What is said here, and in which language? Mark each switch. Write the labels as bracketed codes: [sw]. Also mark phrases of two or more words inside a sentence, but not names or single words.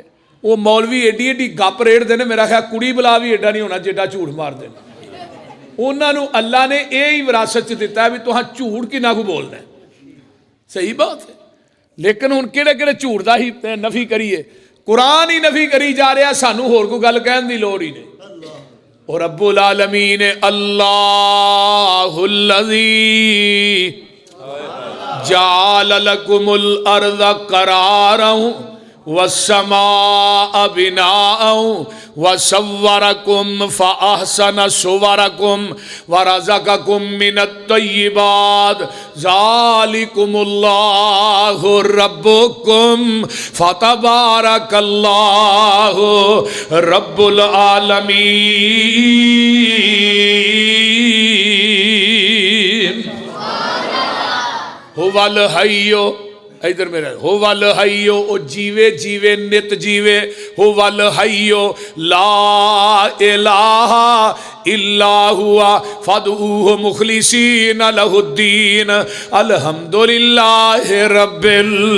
[pa] ਵੋ ਮੌਲਵੀ ਏਡੀ ਏਡੀ ਗੱਪ ਰੇੜ੍ਹਤੇ ਹੈਂ, ਮੇਰਾ ਖ਼ਿਆਲ ਕੁੜੀ ਬੁਲਾ ਭੀ ਏਡਾ ਨਹੀਂ ਹੋਣਾ ਜਿੱਡਾ ਝੂਠ ਮਾਰਤੇ ਹੈਂ। ਉਨ੍ਹਾਂ ਨੇ ਅੱਲਾਹ ਨੇ ਯਹੀ ਵਿਰਾਸਤ ਚ ਦਿੱਤਾ ਹੈ ਭੀ ਤੁਹਾਂ ਝੂਠ ਕਿੰਨਾ ਕੋ ਬੋਲਣਾ ਹੈ। ਸਹੀ ਬਾਤ ਹੈ, ਲੇਕਿਨ ਹੁਣ ਕਿਹੜੇ ਕਿਹੜੇ ਝੂਠ ਦਾ ਹੀ ਨਫ਼ੀ ਕਰੀਏ? ਕੁਰਾਨ ਹੀ ਨਫ਼ੀ ਕਰੀ ਜਾ ਰਿਹਾ, ਸਾਨੂੰ ਹੋਰ ਕੋਈ ਗੱਲ ਕਹਿਣ ਦੀ ਲੋੜ ਹੀ ਨਹੀਂ। [ar] ورب العالمين الله الذي جعل لكم الأرض قرارا والسماء بناء وصوركم فأحسن صوركم ورزقكم من الطيبات ذلكم الله ربكم فتبارك الله رب العالمين. هو الحي, [pa] ਇਧਰ ਮੇਰਾ [ar] هو الحي, [pa] ਓ ਜੀਵੇ ਜੀਵੇ ਨਿੱਤ ਜੀਵੇ। [ar] هو الحي لا إله إلا هو فادعوه مخلصين له الدين الحمد لله رب